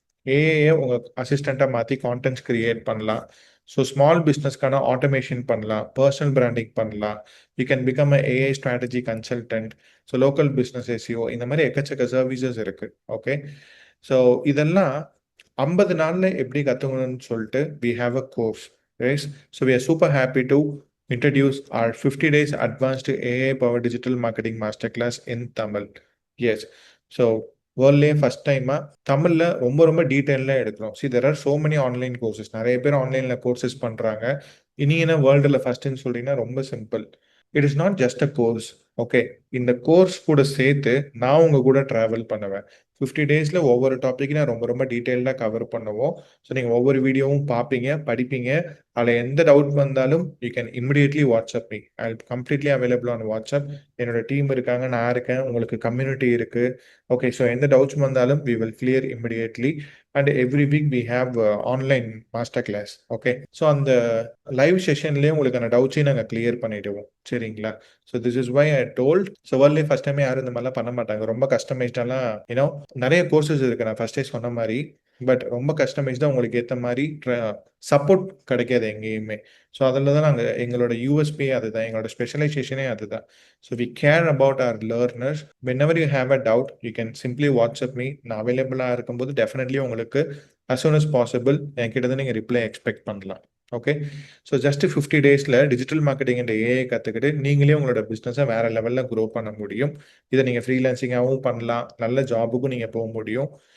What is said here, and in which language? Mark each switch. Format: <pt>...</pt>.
<ta>AI உங்கள் அசிஸ்டண்ட்டாக மாற்றி கான்டென்ட்ஸ் கிரியேட் பண்ணலாம். ஸோ ஸ்மால் பிஸ்னஸ்க்கான ஆட்டோமேஷன் பண்ணலாம். பர்சனல் பிராண்டிங் பண்ணலாம்.</ta> <en>You can become a AI strategy consultant.</en> <ta>So local business SEO, இந்த மாதிரி எக்கச்சக்க சர்வீசஸ் இருக்கு. ஓகே, ஸோ இதெல்லாம் 50 நாள்ல எப்படி கத்துக்கணும்னு சொல்லிட்டு</ta> <en>we have a course, right? So we are super happy to introduce our 50 days advanced AI powered digital marketing masterclass in Tamil.</en> <ta>Yes, so வேர்ல்ட்லேயே first டைமா தமிழ்ல ரொம்ப ரொம்ப டீட்டெயிலாக எடுக்கிறோம்.</ta> <en>See, there are so many online courses.</en> <ta>நிறைய பேர் ஆன்லைன்ல courses பண்றாங்க. இனி என்ன வேர்ல்டுல ஃபர்ஸ்ட்னு சொல்றீங்கன்னா ரொம்ப simple.</ta> <en>It is not just a course.</en> <ta>Okay. இந்த கோர்ஸ் கூட சேர்த்து நான் உங்க கூட டிராவல் பண்ணுவேன். 50 டேஸ்ல ஒவ்வொரு டாபிக் நான் ரொம்ப ரொம்ப டீட்டெயில்டா கவர் பண்ணுவோம். ஸோ நீங்க ஒவ்வொரு வீடியோவும் பார்ப்பீங்க, படிப்பீங்க. அதுல எந்த டவுட் வந்தாலும்</ta> <en>You can immediately WhatsApp me. I will completely available on WhatsApp.</en> <ta>என்னோட டீம் இருக்காங்க, நான் இருக்கேன், உங்களுக்கு கம்யூனிட்டி இருக்கு. ஓகே.</ta> <en>so</en> <ta>எந்த டவுட்ஸ் வந்தாலும்</ta> <en>We will clear immediately. And every week we have online master class. Okay.</en> <ta>So அந்த லைவ் செஷன்லேயே உங்களுக்கான டவுட்ஸையும் நாங்கள் கிளியர் பண்ணிடுவோம். சரிங்களா? So</ta> <en>This is why I told.</en> <ta>So வேர்ல்ட்லேயே first டைமே யாரும் இந்த மாதிரிலாம் பண்ண மாட்டாங்க. ரொம்ப கஸ்டமைஸ்டாலாம் யூனோ நிறைய கோர்சஸ் இருக்கு, நான் ஃபர்ஸ்டே சொன்ன மாதிரி. பட் ரொம்ப கஸ்டமைஸ்டாக உங்களுக்கு ஏற்ற மாதிரி சப்போர்ட் கிடைக்காது எங்கேயுமே. ஸோ அதில் தான் நாங்கள் எங்களோட யூஎஸ்பி அதுதான், எங்களோட ஸ்பெஷலைசேஷனே அதுதான்.</ta> <en>So we care about our learners. whenever you have a doubt you can simply WhatsApp me.</en> <ta>நான் அவைலபிளாக இருக்கும்போது டெஃபினெட்லி உங்களுக்கு</ta> <en>as soon as possible</en> <ta>என்கிட்ட தான் நீங்கள் ரிப்ளை எக்ஸ்பெக்ட் பண்ணலாம். ஓகே. ஸோ ஜஸ்ட் 50 டேஸில் டிஜிட்டல் மார்க்கெட்டிங் அண்ட் ஏஐ கற்றுக்கிட்டு நீங்களே உங்களோட பிஸ்னஸை வேற லெவலில் க்ரோ பண்ண முடியும். இதை நீங்கள் ஃப்ரீலான்சிங்காகவும் பண்ணலாம், நல்ல ஜாபுக்கும் நீங்கள் போக முடியும்.</ta>